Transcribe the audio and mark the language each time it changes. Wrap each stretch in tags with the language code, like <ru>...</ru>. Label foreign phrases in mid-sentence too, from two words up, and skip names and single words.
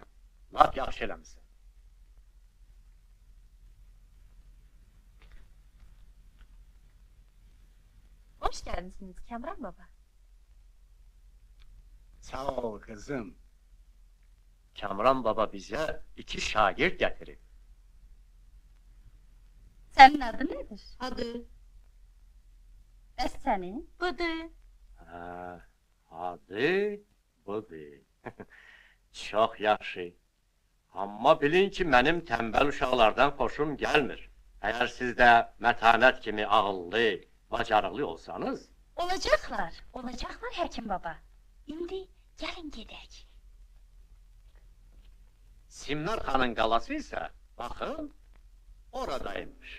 <az>Lap yaxşı eləmisən.</az> <tr>Hoş geldiniz Kamran Baba. Sağ ol kızım.</tr> <az>Kamran baba bize 2 şagird gətirib.</az> <tr>Senin adın nedir? Adı</tr> <az>Bəs senin? budur. Adı budur. Çox yaxşı. Amma bilin ki, mənim tənbəl uşaqlardan xoşum gəlmir. Eğer siz de metanet kimi ağıllı, bacarıklı olsanız,</az> <tr>Olacaklar, olacaklar Hekim baba.</tr> <az>İndi gelin gedək. Simnar Xanın qalası ise, bakın, oradaymış.</az>